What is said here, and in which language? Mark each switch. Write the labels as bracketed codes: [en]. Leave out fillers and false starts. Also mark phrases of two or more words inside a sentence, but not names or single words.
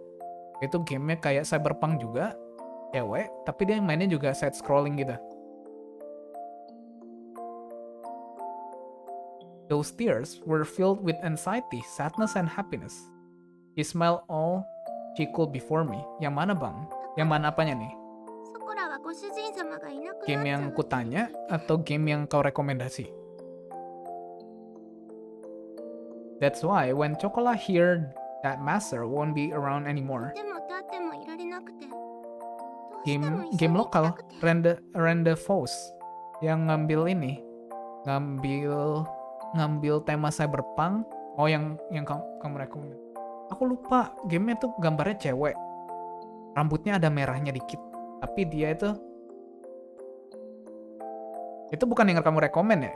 [id] Itu gamenya kayak Cyberpunk juga, cewek, tapi dia mainnya juga [en] side scrolling [id] gitu. [en] Those tears were filled with anxiety, sadness, and happiness. He smiled all she could before me. [id] Yang mana bang? Yang mana apanya nih? [ja] そこらはご主人様がいなくなっちゃう [id] Game yang kutanya atau game yang kau rekomendasi? [en] That's why when Chocola heard that master won't be around anymore, [ja] でも立ってもいられなくてどうしても game 一緒に行き lokal たくて [id] Rende Foes yang ngambil ini, ngambil tema cyberpunk. Oh, yang kamu rekomend. Aku lupa, gamenya tuh gambarnya cewek, rambutnya ada merahnya dikit, tapi dia itu bukan yang kamu rekomen ya?